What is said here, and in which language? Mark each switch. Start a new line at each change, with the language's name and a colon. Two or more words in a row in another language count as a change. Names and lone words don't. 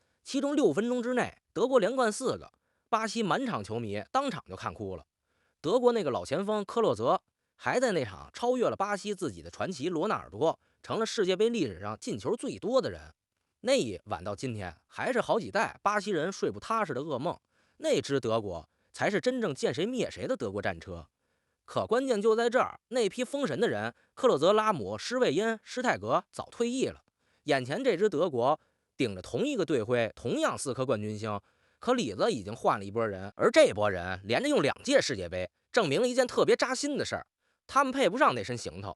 Chinese: 其中6分鐘之內，德國连灌4個，巴西滿场球迷當场就看哭了。德國那個老前鋒科洛澤還在那場超越了巴西自己的傳奇羅納爾多，成了世界杯歷史上進球最多的人。那一晚到今天，還是好幾代巴西人睡不踏實的噩夢。那支德國才是真正見誰滅誰的德國戰車。可關鍵就在這兒，那批封神的人，克洛澤、拉姆、施魏因、施泰格早退役了。眼前這支德國頂着同一個隊徽，同樣4顆冠軍星，可里子已經換了一波人，而這波人連着用2屆世界杯，證明了一件特別扎心的事兒：他們配不上那身行頭。